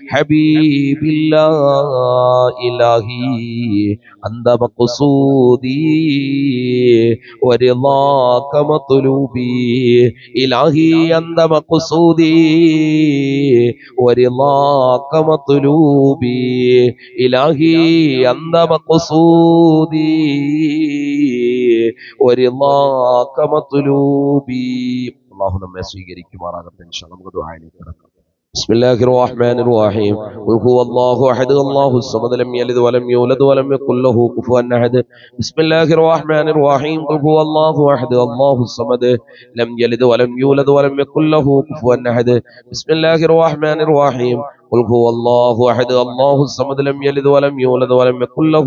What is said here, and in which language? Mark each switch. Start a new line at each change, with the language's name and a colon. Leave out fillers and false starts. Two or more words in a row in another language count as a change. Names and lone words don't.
Arabic: حبيب الله إلهي أنت مقصودي ورضاك مطلوبي إلهي أنت مقصودي ورضاك مطلوبي إلهي أنت مقصودي ورضاك مطلوبي.
Malayalam: അല്ലാഹു നമ്മെ സ്വീകരിക്കുമാറാകട്ടെ.
Arabic: إن شاء الله
Malayalam: നമുക്ക് ദുആയിലേക്ക് കടക്കാം.
Arabic: بسم الله الرحمن الرحيم قل هو الله احد الله الصمد لم يلد ولم يولد ولم يكن له كفوا احد بسم الله الرحمن الرحيم قل هو الله احد الله الصمد لم يلد ولم يولد ولم يكن له كفوا احد بسم الله الرحمن الرحيم قل هو الله احد الله الصمد لم يلد ولم يولد ولم يكن له